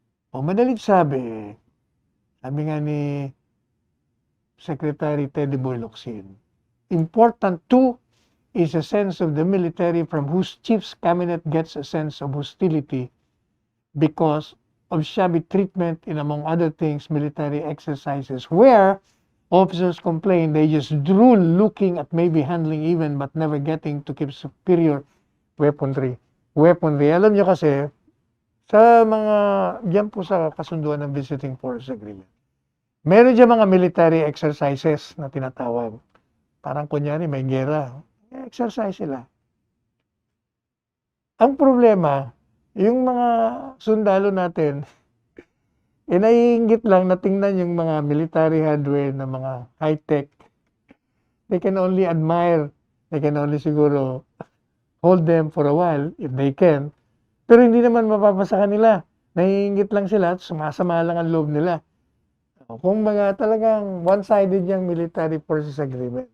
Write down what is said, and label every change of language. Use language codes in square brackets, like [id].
[tl] O madalit sabi nga ni [en] Secretary Teddy Boy Locsin, important too is a sense of the military from whose chief's cabinet gets a sense of hostility because of shabby treatment in, among other things, military exercises where officers complain they just drool looking at maybe handling even but never getting to keep superior weaponry. [tl] Alam nyo kasi, sa mga, diyan po sa kasunduan ng Visiting Force Agreement, meron dyan mga military exercises na tinatawag. Parang kunyari may gera, exercise sila. Ang problema, yung mga sundalo natin, naiinggit lang na tingnan yung mga military hardware na mga high-tech. [en] They can only admire, they can only siguro hold them for a while if they can. [tl] Pero hindi naman mapapasa kanila. Naiinggit lang sila at sumasama lang ang loob nila. Kung mga talagang one-sided yung Military Forces Agreement.